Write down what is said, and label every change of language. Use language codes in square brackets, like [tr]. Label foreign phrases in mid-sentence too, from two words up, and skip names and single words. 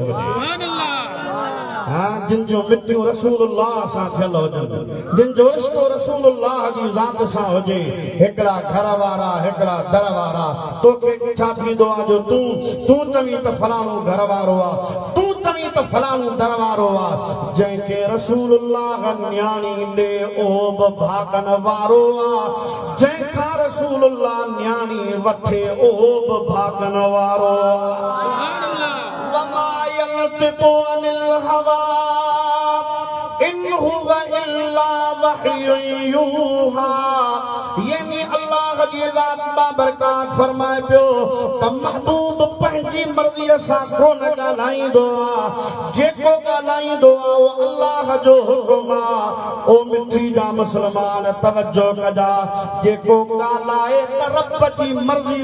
[ar] سبحان الله [sd] जिन जो मिटियूं रसूलुल्लाह सां थियल हुजनि जिन जो रिश्तो रसूलुल्लाह जी ज़ात सां हुजे हिकिड़ा घर वारा हिकिड़ा दर वारा तोखे छा थींदो आहे जो तूं चवीं त फलाणो घर वारो आहे तूं चवीं त फलाणो दर वारो आहे जंहिंखे रसूलुल्लाह न्याणी ॾे ओ बि भागन वारो आहे जंहिंखां रसूलुल्लाह न्याणी वठे ओ बि भागन वारो आहे [ar] ينطق عن الهوى إن هو إلا وحي يوحى [sd] यानी अल्लाह जी ज़ात बाबरकात फरमाए पियो त महबूब पंहिंजी मर्ज़ीअ सां कोन ॻाल्हाईंदो आहे जेको ॻाल्हाईंदो आहे उहो अल्लाह जो हुकुम आहे ओ मिठी जा मुस्लमान तवजो कजा जेको ॻाल्हाए त रब जी मर्ज़ी